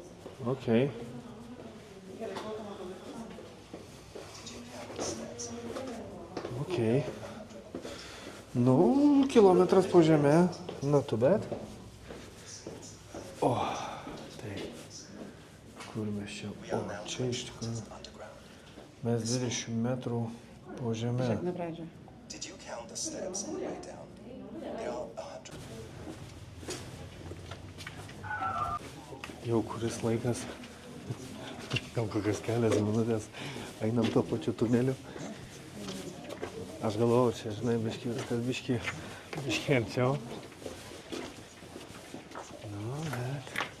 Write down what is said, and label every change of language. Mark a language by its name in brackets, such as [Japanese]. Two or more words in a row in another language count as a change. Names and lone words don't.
[Lithuanian] Okei. Okei. Nu, kilometras po žemę. Na, tu bet. O, tai. Kur mes čia? O, čia iš tikrųjų. Mes 20 metrų po žeme. Žiūrėk, nuo pradžio. [English] Did you count the steps on the way down? There are 100. [Lithuanian] Jau kuris laikas, gal kokias kelias minutės, einam to pačiu tuneliu. Aš galvoju, čia, žinai, biški arčiau. Nu, bet.